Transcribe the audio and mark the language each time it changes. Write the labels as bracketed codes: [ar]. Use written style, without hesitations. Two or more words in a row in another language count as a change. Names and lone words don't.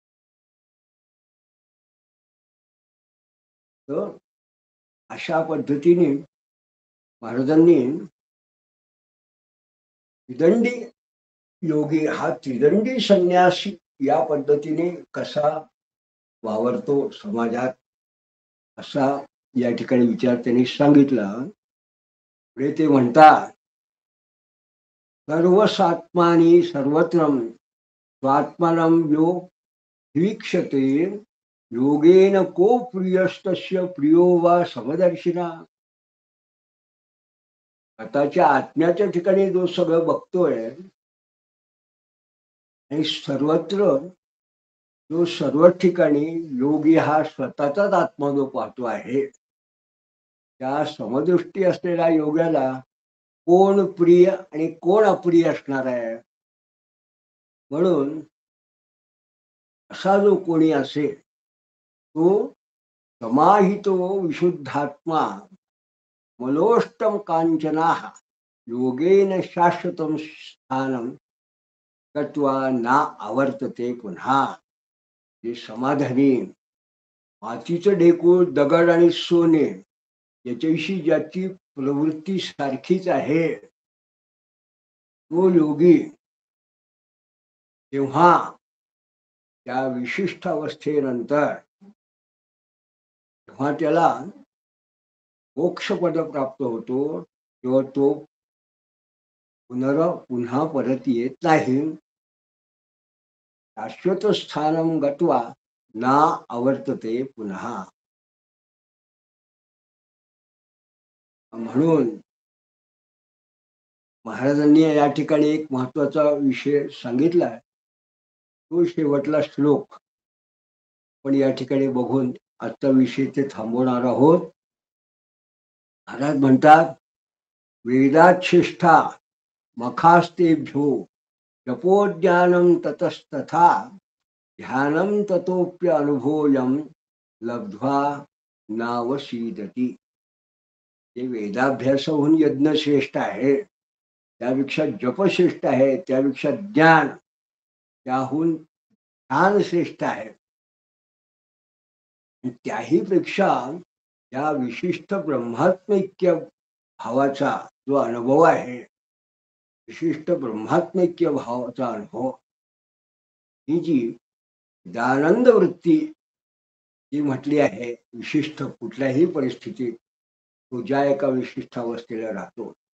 [mr] तर अशा पद्धतीने महाराजांनी त्रिदंडी योगी हा त्रिदंडी संन्यासी या पद्धतीने कसा वावरतो समाजात असा या ठिकाणी विचार त्यांनी सांगितला. पुढे ते म्हणतात [sa] सर्वसात्मानी सर्वत्रम स्वात्मानं यो वीक्षते योगेन को प्रियस्तस्य प्रियो वा समदर्शिना. [mr] स्वतःच्या आत्म्याच्या ठिकाणी जो सगळं बघतोय आणि सर्वत्र जो सर्व ठिकाणी योगी हा स्वतःचाच आत्मा जो पाहतो आहे त्या समदृष्टी असलेल्या योग्याला कोण प्रिय आणि कोण अप्रिय असणार आहे. म्हणून असा जो कोणी असेल तो [sa] समाहितो विशुद्धात्मा मलोष्टम कांचना योगेन शाश्वतम स्थानम गत्वा ना आवर्तते पुन्हा. [mr] जे समाधानी मातीचं ढेकूळ दगड आणि सोने याच्याविषयी ज्याची प्रवृत्ती सारखीच आहे तो योगी तेव्हा त्या विशिष्ट अवस्थेनंतर तेव्हा त्याला मोक्षपद प्राप्त होतो. तेव्हा तो पुन्हा परत येत नाही. [sa] शाश्वत स्थानम गत्वा ना आवर्तते पुन्हा. [mr] म्हणून महाराजांनी या ठिकाणी एक महत्वाचा विषय सांगितलाय. तो शेवटला श्लोक पण या ठिकाणी बघून आजचा विषय ते थांबवणार आहोत. महाराज म्हणतात [sa] वेदाच्छिष्ठा मखास्तेभ्यो जपोज्ञानं ततस्तथा ध्यानं ततोप्य अनुभूयं लब्ध्वा नावसीदती. [mr] हे वेदाभ्यासाहून यज्ञ श्रेष्ठ आहे, त्यापेक्षा जप श्रेष्ठ आहे, त्यापेक्षा ज्ञान, त्याहून ध्यान श्रेष्ठ आहे. त्याही पेक्षा या विशिष्ट ब्रह्मात्मैक्य भावाचा जो अनुभव आहे, विशिष्ट ब्रह्मात्मैक्य भावाचा अनुभव, ही जी दानंद वृत्ती जी म्हटली आहे, विशिष्ट कुठल्याही परिस्थितीत तो ज्या एका विशिष्ट अवस्थेला राहतो,